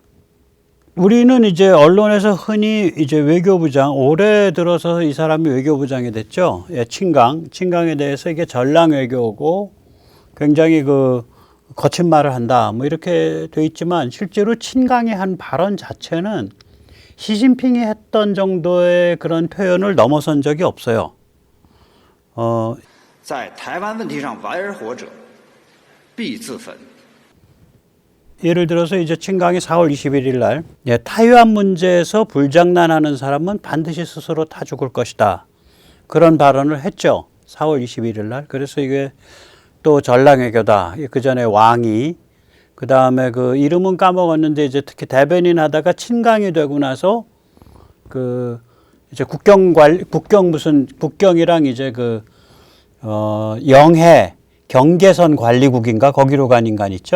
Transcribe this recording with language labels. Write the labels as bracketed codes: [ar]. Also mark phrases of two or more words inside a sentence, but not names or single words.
[ko] 우리는 이제 언론에서 흔히 이제 외교부장, 올해 들어서 이 사람이 외교부장이 됐죠. 예, 친강에 대해서 이게 전랑 외교고 굉장히 거친 말을 한다. 뭐 이렇게 돼 있지만 실제로 친강이 한 발언 자체는 시진핑이 했던 정도의 그런 표현을 넘어선 적이 없어요. [zh] 在台湾问题上玩而活者必自焚. [ko] 예를 들어서 이제 친강이 4월 21일 날, 타이완 문제에서 불장난하는 사람은 반드시 스스로 타 죽을 것이다. 그런 발언을 했죠. 4월 21일 날. 그래서 이게 또 전랑외교다. 그 전에 왕이, 그 다음에 이름은 까먹었는데 이제 특히 대변인 하다가 친강이 되고 나서 이제 국경이랑 이제 영해 경계선 관리국인가 거기로 간 인간 있죠.